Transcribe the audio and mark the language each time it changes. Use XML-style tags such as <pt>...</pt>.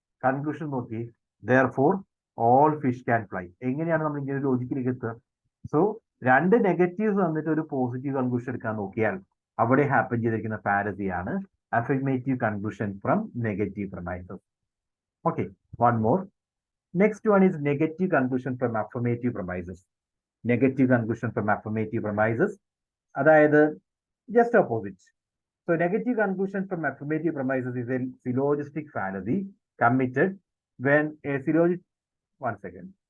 <ml>Conclusion നോക്കി,</ml> <en>therefore all fish can fly.</en> <ml>എങ്ങനെയാണ് നമ്മൾ ഇങ്ങനെ ഒരു ലോജിക്കിലേക്ക് എത്തുക? സോ രണ്ട് നെഗറ്റീവ്സ് വന്നിട്ട് ഒരു പോസിറ്റീവ് കൺക്ലൂഷൻ എടുക്കാൻ നോക്കിയാൽ അവിടെ ഹാപ്പൻ ചെയ്തിരിക്കുന്ന ഫാലസിയാണ്</ml> <en>affirmative conclusion from negative premises. Okay, one more. Next one is negative conclusion from affirmative premises. Negative conclusion from affirmative premises, അതായത് just opposite. So negative conclusion from affirmative premises is a syllogistic fallacy committed when a syllogistic, one second.</en>